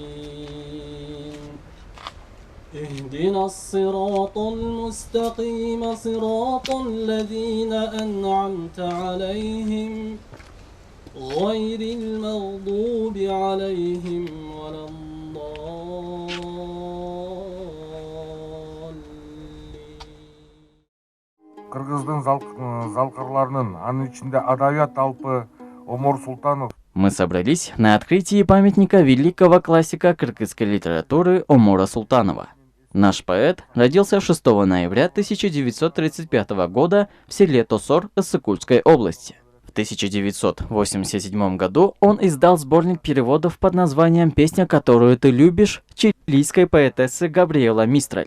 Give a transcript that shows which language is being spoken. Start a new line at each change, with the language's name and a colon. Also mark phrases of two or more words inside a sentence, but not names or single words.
Arabic: اهدنا الصراط المستقيم صراط الذين أنعمت عليهم غير المغضوب عليهم ولا الضالين.
Kyrgyz: Кыргыздын залкырларынын, анын ичинде адабият алпы Омор Султанов.
Russian: Мы собрались на открытии памятника великого классика кыргызской литературы Омора Султанова. Наш поэт родился 6 ноября 1935 года в селе Тосор Ысыкульской области. В 1987 году он издал сборник переводов под названием «Песня, которую ты любишь» чилийской поэтессы Габриэла Мистраль.